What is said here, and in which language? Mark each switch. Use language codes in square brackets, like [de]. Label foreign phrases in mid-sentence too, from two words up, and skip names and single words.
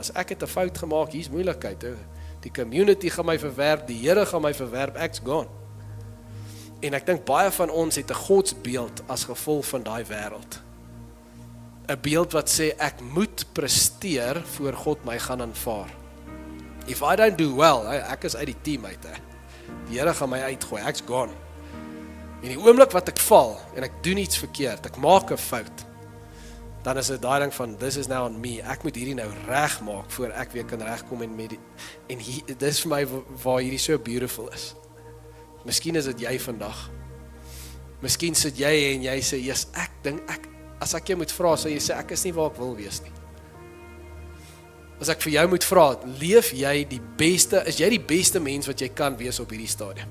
[af] As ek het 'n fout gemaak, hier's moeilikheid. Die community gaan my verwerp, die Here gaan my verwerp, ek's gone. En ek dink baie van ons het 'n godsbeeld as gevolg van daai wêreld. 'n Beeld wat sê ek moet presteer voor God my gaan aanvaar. [en] If I don't do well, [af] ek is uit die team uit. Die Here gaan my uitgooi, ek's gone. En die oomblik wat ek val en ek doen iets verkeerd, ek maak 'n fout, dan is dit daai ding van, [en] this is now on me, [af] ek moet hierdie nou reg maak, voor ek weer kan regkom en dis vir my waar hierdie so beautiful is. Miskien is dit jy vandag. Miskien sit jy en jy sê, yes, ek dink, as ek jou moet vra, sal jy sê, ek is nie waar ek wil wees nie. As ek vir jou moet vra, leef jy is jy die beste mens wat jy kan wees op hierdie stadium?